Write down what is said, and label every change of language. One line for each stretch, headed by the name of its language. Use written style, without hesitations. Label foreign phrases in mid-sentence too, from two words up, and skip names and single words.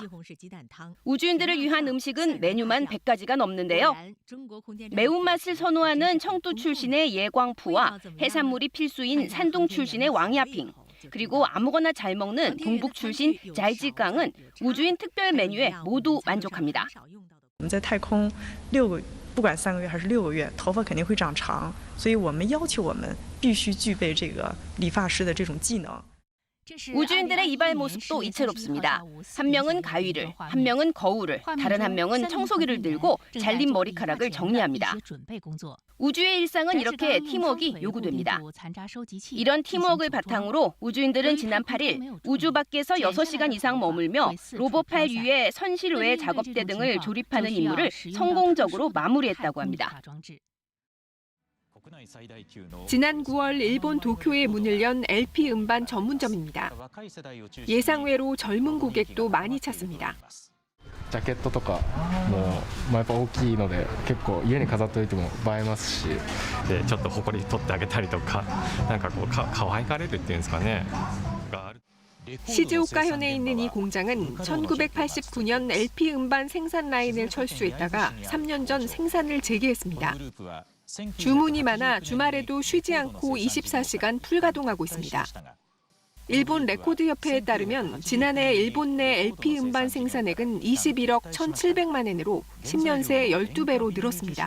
Korean: 우주인들을 위한 음식은 메뉴만 100가지가 넘는데요. 매운맛을 선호하는 청두 출신의 예광푸와 해산물이 필수인 산둥 출신의 왕야핑, 그리고 아무거나 잘 먹는 동북 출신 잘지강은 우주인 특별 메뉴에 모두 만족합니다.
Chinese: 我们在太空不管3个月还是6个月，头发肯定会长长，所以我们要求我们必须具备这个理发师的这种技能。
Korean: 우주인들의 이발 모습도 이채롭습니다. 한 명은 가위를, 한 명은 거울을, 다른 한 명은 청소기를 들고 잘린 머리카락을 정리합니다. 우주의 일상은 이렇게 팀워크가 요구됩니다. 이런 팀워크를 바탕으로 우주인들은 지난 8일 우주 밖에서 6시간 이상 머물며 로봇팔 위에 선실외 작업대 등을 조립하는 임무를 성공적으로 마무리했다고 합니다. 지난 9월 일본 도쿄에 문을 연 LP 음반 전문점입니다. 예상외로 젊은 고객도 많이 찾습니다.
Japanese: ジャケットとかもやっぱ大きいので結構家に飾っておいても映えますし、でちょっと埃取ってあげたりとか、なんかこう可愛がれるっていうんですかね。
Korean: 시즈오카현에 있는 이 공장은 1989년 LP 음반 생산 라인을 철수했다가 3년 전 생산을 재개했습니다. 주문이 많아 주말에도 쉬지 않고 24시간 풀가동하고 있습니다. 일본 레코드협회에 따르면 지난해 일본 내 LP 음반 생산액은 21억 1,700만 엔으로 10년 새 12배로 늘었습니다.